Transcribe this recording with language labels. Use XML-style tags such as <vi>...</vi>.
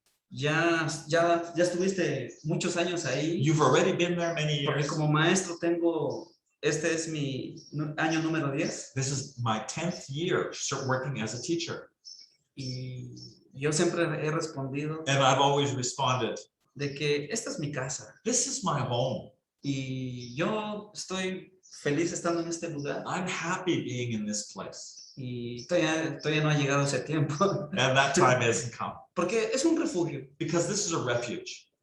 <es>Ya estuviste muchos años ahí,</es> <en>You've already been there many</en> <es>porque</es> <en>years.</en> <es>como maestro tengo este es mi año número 10</es> <en>This is my 10th year working as a teacher.</en> <es>y yo siempre he respondido</es> <en>And I've always responded,</en> <es>de que esta es mi casa</es> <en>this is my home.</en> <es>y yo estoy feliz estando en este lugar</es> <en>I'm happy being in this place.</en> <es>y todavía no ha llegado ese tiempo</es> <en>And that time hasn't come.</en> <es>porque es un refugio</es> <en>Because this is a refuge.</en>